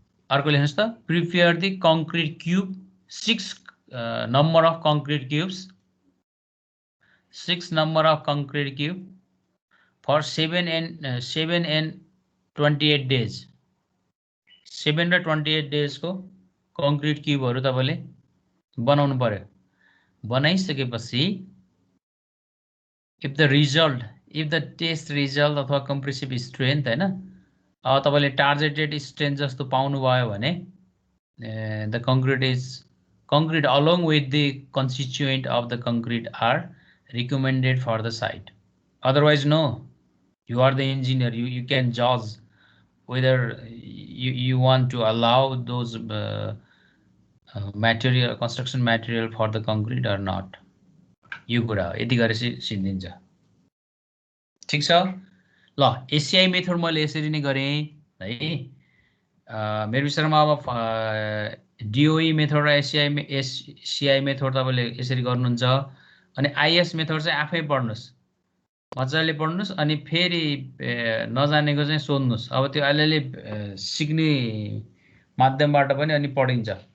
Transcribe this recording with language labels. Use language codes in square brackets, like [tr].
[ne] अर्को लेख्नुहोस् त [en] prepare the concrete cube 6 number of concrete cubes 6 number of concrete cube for 7 and 28 days 7 र 28 days को concrete cube [ne] तपाईले बनाउनु पर्यो। [en] बनाइसकेपछि if the test result अथवा compressive strength हैन अब तपाईले targeted strength [ne] जस्तो पाउनु भयो भने [en] the concrete along with the constituent of the concrete are recommended for the site. Otherwise no, you are the engineer, you can judge whether you want to allow those material construction material for the concrete or not. [ne] यो कुरा हो, यति गरेपछि सिद्धिन्छ। ठीक छ ल, ACI method मैले यसरी नै गरे है। मेरो विषयमा अब डिओई मेथड र एसीआई मेथड तपाईले यसरी गर्नुहुन्छ। अनि आईएस मेथड चाहिँ आफै पढ्नुस्, मजाले पढ्नुस् अनि फेरि नजानेको चाहिँ सोध्नुस्। अब त्यो अलिअलि सिक्ने माध्यमबाट पनि अनि पढिन्छ।